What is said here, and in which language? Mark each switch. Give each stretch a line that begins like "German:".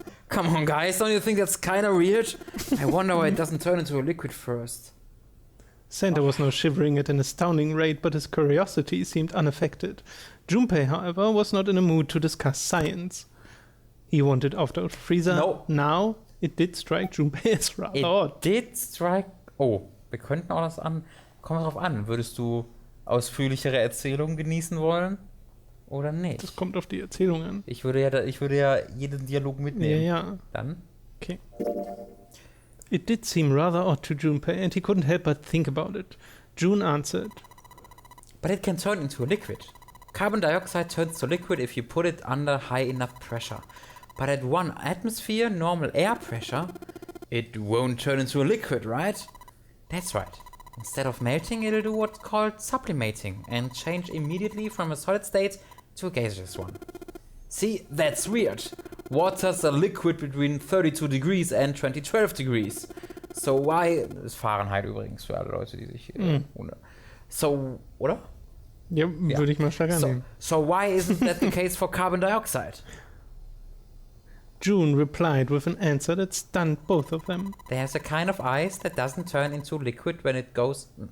English: Come on, guys, don't you think that's kinda weird? I wonder why it doesn't turn into a liquid first. Santa was now shivering at an astounding rate, but his curiosity seemed unaffected. Junpei, however, was not in a mood to discuss science. He wanted after a freezer. No. Now, it did strike Junpei as rather odd. Did strike...
German: Oh, wir könnten auch das an... Kommt drauf an, würdest du ausführlichere Erzählungen genießen wollen? Oder nicht? Das kommt auf die Erzählung an. Ich würde ja jeden Dialog mitnehmen. Ja. Dann? Okay.
English: It did seem rather odd to Junpei, and he couldn't help but think about it. June answered. But it can turn into a liquid. Carbon dioxide turns to liquid if you put it under high enough pressure. But at 1 atmosphere normal air pressure, it won't turn into a liquid, right? That's right. Instead of melting, it'll do what's called sublimating and change immediately from a solid state to a gaseous one. See, that's weird. Water's a liquid between 32 degrees and 2012 degrees. So why...
German: Das ist Fahrenheit übrigens für alle Leute, die sich... So, oder? Ja, würde ich mal stark annehmen.
English: So why isn't that the case for carbon dioxide? June replied with an answer that stunned both of them. There's a kind of ice that doesn't turn into liquid when it goes...